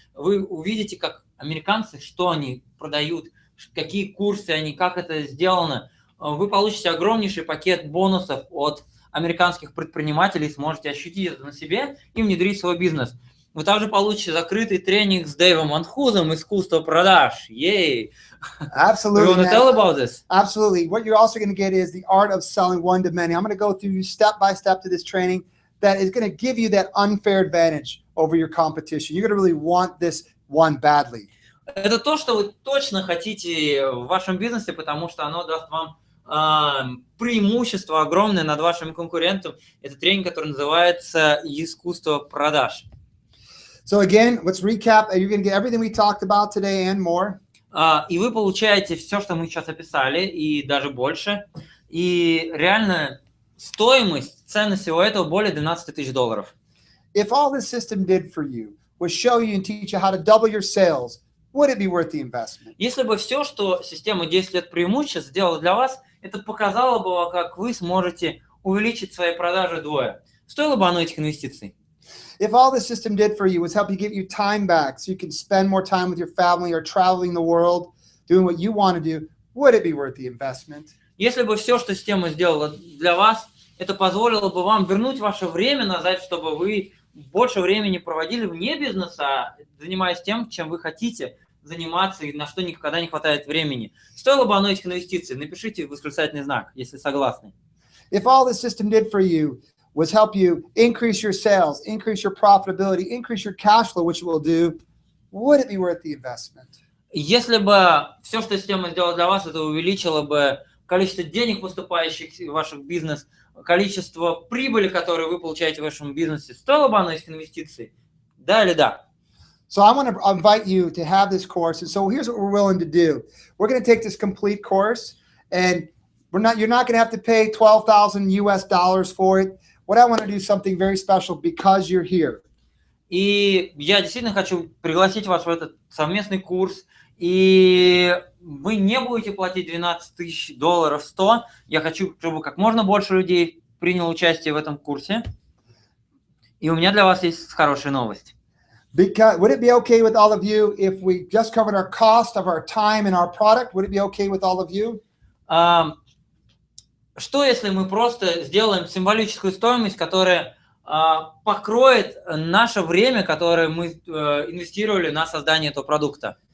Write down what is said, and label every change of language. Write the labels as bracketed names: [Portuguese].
[Russian] Вы увидите, как американцы, что они продают, какие курсы они, как это сделано. Вы получите огромнейший пакет бонусов от американских предпринимателей, сможете ощутить это на себе и внедрить в свой бизнес. Вы также получите закрытый тренинг с Дэйвом Анхузом «Искусство, продаж». [English] Yay! Absolutely. You want to tell about this? Absolutely. What you're also going to get is the art of selling one to many. I'm going to go through you step by step to this training that is going to give you that unfair advantage over your competition. You're going to really want this one badly. [Russian] Это то, что вы точно хотите в вашем бизнесе, потому что оно даст вам преимущество огромное над вашим конкурентом. Это тренинг, который называется «Искусство, продаж». [English] So again, let's recap. You're going to get everything we talked about today and more. [Russian] И вы получаете все, что мы сейчас описали, и даже больше. И реально стоимость, ценность всего этого более $12 тысяч. [English] If all this system did for you was show you and teach you how to double your sales, would it be worth the investment? [Russian] Если бы все, что система 10 лет преимуществ сделала для вас, это показало бы, как вы сможете увеличить свои продажи вдвое. Стоило бы оно этих инвестиций? [English] If all the system did for you was help you get your time back so you can spend more time with your family or traveling the world, doing what you want to do, would it be worth the investment? [Russian] Если бы все, что система сделала для вас, это позволило бы вам вернуть ваше время назад, чтобы вы больше времени проводили вне бизнеса, занимаясь тем, чем вы хотите заниматься и на что никогда не хватает времени. Стоило бы оно этих инвестиций? Напишите восклицательный знак, если согласны. [English] If all the system did for you was help you increase your sales, increase your profitability, increase your cash flow, which it will do, would it be worth the investment? [Russian] Если бы все, что система сделала для вас, это увеличило бы количество денег, поступающих в ваш бизнес, количество прибыли, которую вы получаете в вашем бизнесе, стоило бы оно этих инвестиций? Да или да? [English] So I want to invite you to have this course. And so here's what we're willing to do. We're going to take this complete course, and you're not going to have to pay $12,000 for it. What I want to do is something very special because you're here. [Russian] И я действительно хочу пригласить вас в этот совместный курс, и вы не будете платить $12 тысяч 100. Я хочу, чтобы как можно больше людей приняло участие в этом курсе. И у меня для вас есть хорошая новость. [English] Because, would it be okay with all of you if we just covered our cost of our time and our product? Would it be okay with all of you? [Russian] Что если мы просто сделаем символическую стоимость, которая покроет наше время, которое мы инвестировали на создание этого продукта?